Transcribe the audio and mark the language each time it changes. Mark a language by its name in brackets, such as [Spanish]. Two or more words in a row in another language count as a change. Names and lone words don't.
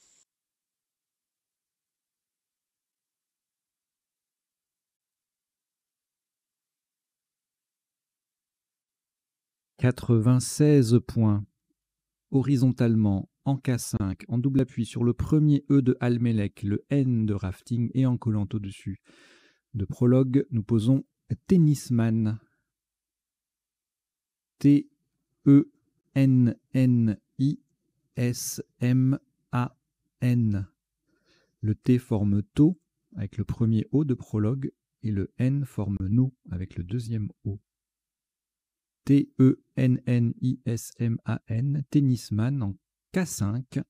[French] « 96 points. Horizontalement, en K5, en double appui sur le premier E de Almelec, le N de Rafting et en collant au-dessus de prologue, nous posons Tennisman. T-E-N-N-I-S-M-A-N. Le T forme To avec le premier O de prologue et le N forme No avec le deuxième O. T-E-N-N-I-S-M-A-N, Tennisman en K5.